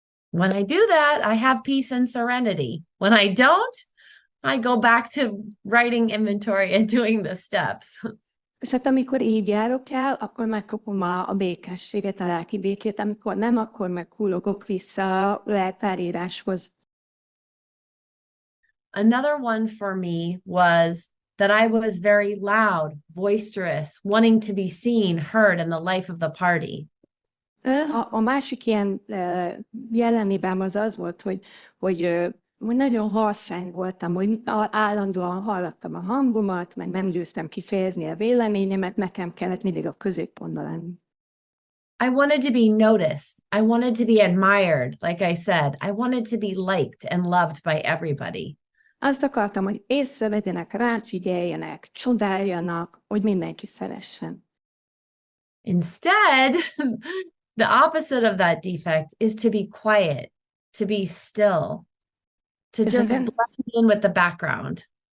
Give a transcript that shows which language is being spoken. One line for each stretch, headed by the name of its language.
English: When I do that, I have peace and serenity. When I don't, I go back to writing inventory and doing the steps.
Hungarian: És hát amikor így járok el, akkor megkapom a békességet, a lelki békét, amikor nem, akkor meg hullogok vissza a leltáríráshoz.
English: Another one for me was that I was very loud, boisterous, wanting to be seen, heard in the life of the party.
Hungarian: A másik ilyen jelenében az volt, hogy nagyon harsány voltam, hogy állandóan hallattam a hangomat, meg nem győztem kifejezni a véleményemet, nekem kellett mindig a középpontban lenni.
English: I wanted to be noticed. I wanted to be admired, like I said. I wanted to be liked and loved by everybody.
Hungarian: Azt akartam, hogy észrevegyenek, ráfigyeljenek, csodáljanak, hogy mindenki szeressen.
English: Instead, the opposite of that defect is to be quiet, to be still, to just blend in with the background.